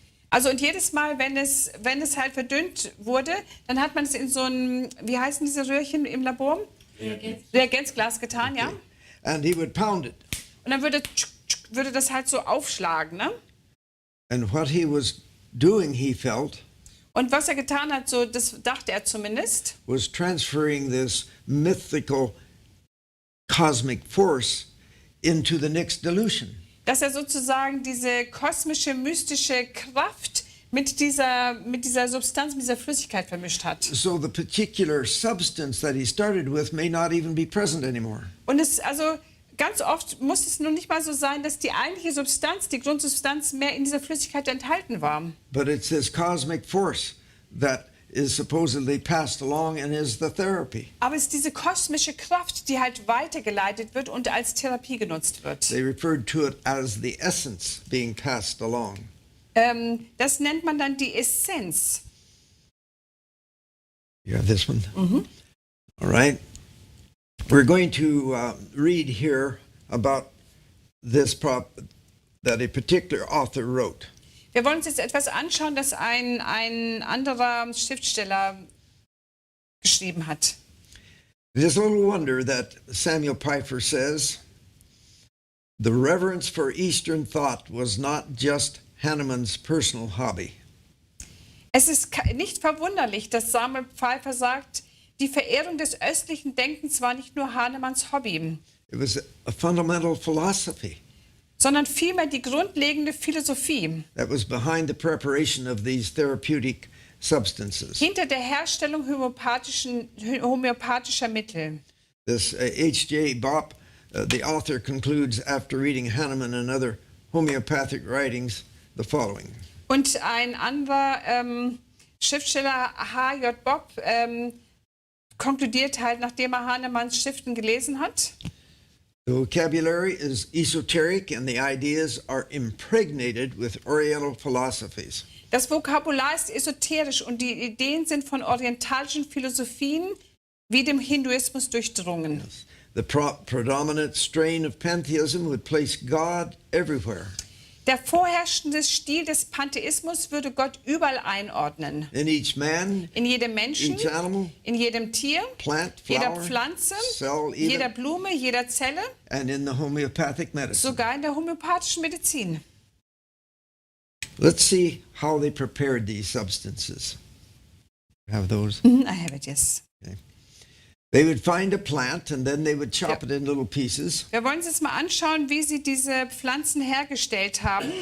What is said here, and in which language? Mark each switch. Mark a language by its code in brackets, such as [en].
[de] Also und jedes Mal, wenn es halt verdünnt wurde, dann hat man es in so ein, wie heißen diese Röhrchen im Labor? Reagenzglas getan, ja. [en] and he would pound it. [de] Und dann würde das halt so aufschlagen, ne? [en] And what he was doing, he felt, [de] Und was er getan hat, so das dachte er zumindest, [en] was transferring this mythical cosmic force into the next dilution. [de] dass er sozusagen diese kosmische, mystische Kraft mit dieser Substanz, mit dieser Flüssigkeit vermischt hat. [en] So the particular substance that he started with may not even be present anymore. [de] Und also ganz oft muss es nun nicht mal so sein, dass die eigentliche Substanz, die Grundsubstanz mehr in dieser Flüssigkeit enthalten war. [en] But it's this cosmic force that is supposedly passed along and is the therapy. [de] Aber es ist diese kosmische Kraft, die halt weitergeleitet wird und als Therapie genutzt wird. [en] They referred to it as the essence being passed along. [de] Das nennt man dann die Essenz. [en] You have this one? All right. We're going to read here about this that a particular author wrote. [de] Wir wollen uns jetzt etwas anschauen, das ein anderer Schriftsteller geschrieben hat. [en] It is little wonder that Samuel Pfeiffer says, the reverence for Eastern thought was not just Hahnemann's personal hobby. [de] Es ist nicht verwunderlich, dass Samuel Pfeiffer sagt, die Verehrung des östlichen Denkens war nicht nur Hahnemanns Hobby, [en] It was a fundamental philosophy [de] sondern vielmehr die grundlegende Philosophie [en] that was behind the preparation of these therapeutic substances. [de] hinter der Herstellung homöopathischer Mittel. [en] This H.J. Bopp, the author, concludes after reading Hahnemann and other homeopathic writings the following. [de] Und ein anderer Schriftsteller, H.J. Bopp, konkludiert halt, nachdem er Hahnemanns Schriften gelesen hat: [en] The vocabulary is esoteric and the ideas are impregnated with Oriental philosophies. [de] Das Vokabular ist esoterisch und die Ideen sind von orientalischen Philosophien wie dem Hinduismus durchdrungen. [en] The predominant strain of pantheism would place God everywhere. [de] Der vorherrschende Stil des Pantheismus würde Gott überall einordnen. [en] In each man, [de] In jedem Menschen, [en] each animal, [de] in jedem Tier, [en] plant, [de] jeder [en] flower, [de] Pflanze, [en] cell, [de] jeder [en] even, [de] Blume, jeder Zelle, [en] and in the homeopathic medicine. [de] sogar in der homöopathischen Medizin. [en] Let's see how they prepared these substances. Have those? I have it, yes. They would find a plant and then they would chop it in little pieces. [de] Wir wollen uns jetzt mal anschauen, wie sie diese Pflanzen hergestellt haben.